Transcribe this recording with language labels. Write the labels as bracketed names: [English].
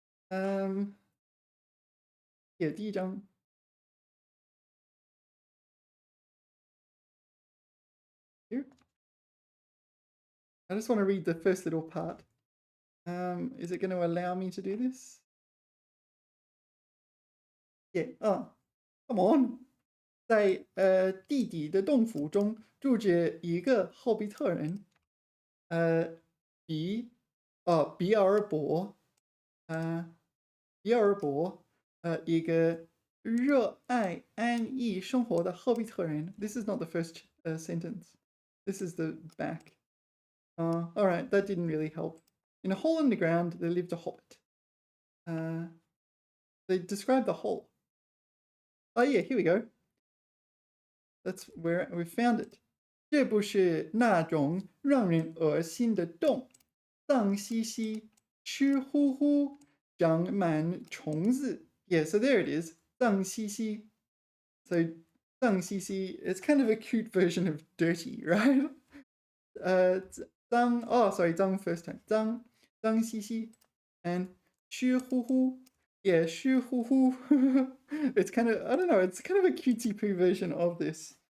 [English] Yeah, 第一章 Here. I just want to read the first little part. Is it going to allow me to do this? Yeah. Oh, come on. [Chinese] 在地底的洞府中住着一个霍比特人，比尔博，比尔博，一个热爱安逸生活的霍比特人。 [English] This is not the first sentence. This is the back. All right, that didn't really help. In a hole in the ground, there lived a hobbit. They describe the hole. Oh yeah, here we go. That's where we found it. [Chinese] 这不是那种让人恶心的洞，脏兮兮、湿乎乎、长满虫子。 [English] Yeah, so there it is. 脏兮兮. So 脏兮兮, it's kind of a cute version of dirty, right? 脏 first time. 脏兮兮 and 湿乎乎. Yeah, 湿乎乎. It's kind of, I don't know, it's kind of a cutesy poo version of this.